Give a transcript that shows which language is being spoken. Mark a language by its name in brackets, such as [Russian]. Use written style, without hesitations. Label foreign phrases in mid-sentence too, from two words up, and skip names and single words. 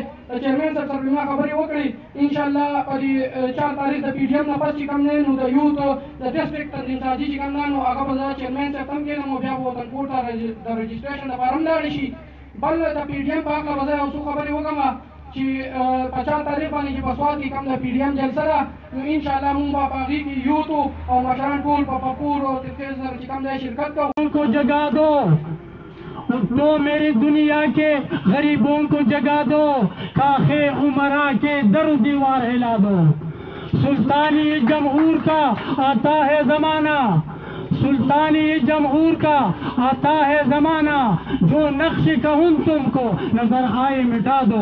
[Pashto] د چیرمین صاحب سره ما خبرې وکړې انشاءالله په دې 4 تاریخ د پی ډي ایم نه پس چې کوم دی نو د یوت د ډسټرکټ تنظیم سازي چې کوم دی نو هغه به زه چیرمین صاحب ته هم کښېنم او بیا به وطن کوټ ته د رجسټریشن لپاره هم لاړې شي. بل د پی ډي ایم په هکله به زه یو څو خبرې وکړم چې په 4 تاریخ باندې چې په سوات کې کوم د پی ډي ایم جلسه ده نو انشاءالله مونږ به په هغې کې یوتو او مشران ټول په پپور او ترکیز سره چې کوم دی شرکت کوو. [Urdu] کو جگا دو تو میری دنیا کے غریبوں کو جگا دو، کاخِ امرا کے در دیوار ہلا دو. سلطانی جمہور کا آتا ہے زمانہ، سلطانی جمہور کا آتا ہے زمانہ، جو نقش کہوں تم کو نظر آئے مٹا دو.